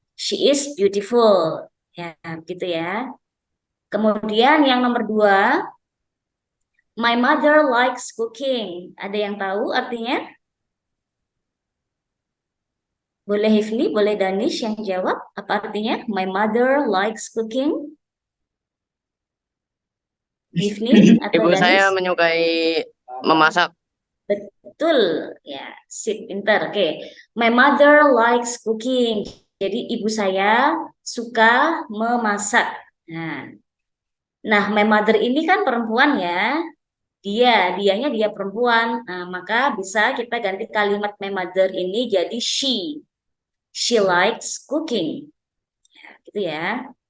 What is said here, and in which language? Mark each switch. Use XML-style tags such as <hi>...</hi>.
<en>She is beautiful.</en> <id>Ya, gitu ya. Kemudian yang nomor 2,</id> <en>my mother likes cooking.</en> <id>Ada yang tahu artinya? Boleh Hifni, boleh Danish yang jawab. Apa artinya?</id> <en>My mother likes cooking.</en> <id>Hifni atau Ibu saya Danish? menyukai memasak. Betul, ya, sip, pinter.</id> <en>Oke, my mother likes cooking.</en> <id>Jadi ibu saya suka memasak. Nah, my mother ini kan perempuan ya. Dianya dia perempuan. Nah, maka bisa kita ganti kalimat my mother ini jadi she.</id> <en>She likes cooking.</en> <id>Gitu ya.</id>